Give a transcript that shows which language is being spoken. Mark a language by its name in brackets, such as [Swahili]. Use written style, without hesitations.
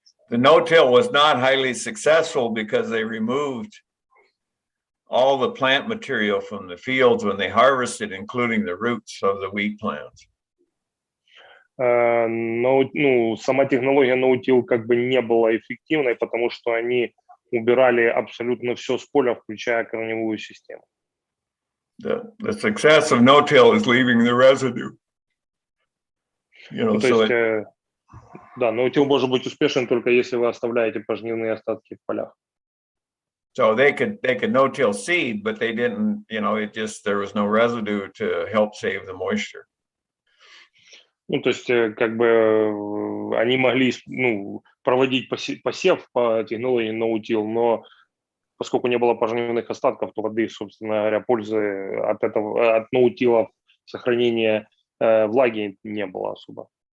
[English] The no-till was not highly successful because they removed all the plant material from the fields when they harvested, including the roots of the wheat plants. [Russian] Но, ну, сама технология no-till как бы не была эффективной, потому что они убирали абсолютно все с поля, включая корневую систему. [English] The success of no-till is leaving the residue. You know, [Russian] то есть, да, no-till может быть успешен только если вы оставляете пожнивные остатки в полях. [English] So they could no-till seed, but they didn't, you know, there was no residue to help save the moisture. [Russian] Ну, то есть, как бы они могли, ну, проводить посев по технологии no-till, но поскольку не было пожнивных остатков, то воды, собственно говоря, пользы от no-till, сохранения влаги не было особо.